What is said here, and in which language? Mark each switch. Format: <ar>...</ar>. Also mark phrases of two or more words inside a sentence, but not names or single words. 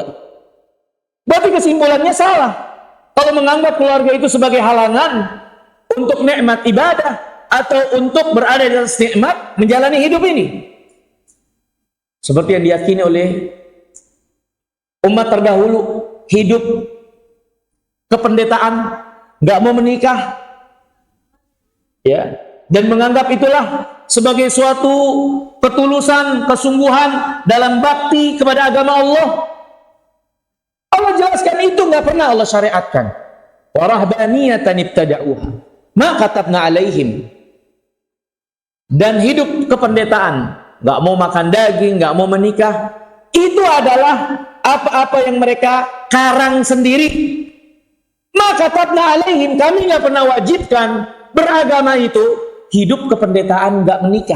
<id>Berarti kesimpulannya salah. Kalau menganggap keluarga itu sebagai halangan untuk nikmat ibadah atau untuk berada di atas nikmat menjalani hidup ini, seperti yang diyakini oleh umat terdahulu, hidup kependetaan, nggak mau menikah, ya, dan menganggap itulah sebagai suatu ketulusan, kesungguhan dalam bakti kepada agama Allah. Allah jelaskan itu nggak pernah Allah syariatkan.</id> <ar>ورهبانية ابتدعوها ما كتبنا عليهم.</ar> <id>Dan hidup kependetaan, nggak mau makan daging, nggak mau menikah, itu adalah apa-apa yang mereka karang sendiri. Maka</id> <ar>كتبنا عليهم,</ar> <id>kami nggak pernah wajibkan beragama itu hidup kependetaan, nggak menikah.</id>